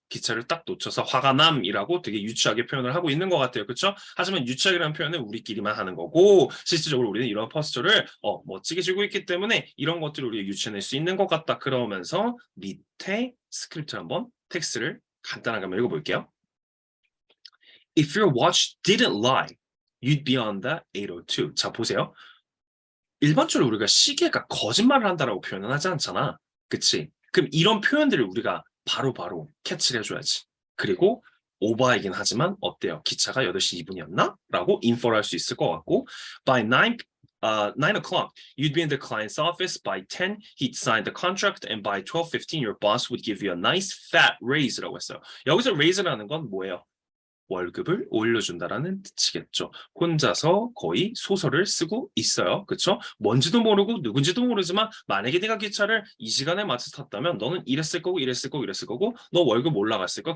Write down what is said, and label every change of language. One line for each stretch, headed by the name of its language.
Korean: 기차를 딱 놓쳐서 화가 남이라고 되게 유치하게 표현을 하고 있는 것 같아요. 그렇죠? 하지만 유치하게라는 표현은 우리끼리만 하는 거고 실질적으로 우리는 이런 포스처를 멋지게 쥐고 있기 때문에 이런 것들을 우리가 유추해낼 수 있는 것 같다. 그러면서 밑에 스크립트 한번 텍스트를 간단하게 한번 읽어볼게요.
English: If your watch didn't lie, you'd be on the 802.
Korean: 자, 보세요. 일반적으로 우리가 시계가 거짓말을 한다라고 표현은 하지 않잖아. 그치? 그럼 이런 표현들을 우리가 바로바로 캐치를 해줘야지. 그리고 오버이긴 하지만 어때요? 기차가 8시 2분이었나? 라고 인포를 할 수 있을 것 같고
English: By 9 o'clock, you'd be in the client's office. By 10, he'd sign the contract. And by 12:15, your boss would give you a nice fat raise라고
Korean: 했어요. 여기서 raise라는 건 뭐예요? 월급을 올려준다라는 뜻이겠죠. 혼자서 거의 소설을 쓰고 있어요. 그렇죠? 뭔지도 모르고 누군지도 모르지만 만약에 네가 기차를 이 시간에 맞춰서 탔다면 너는 이랬을 거고 이랬을 거고 이랬을 거고 너 월급 올라갔을 거.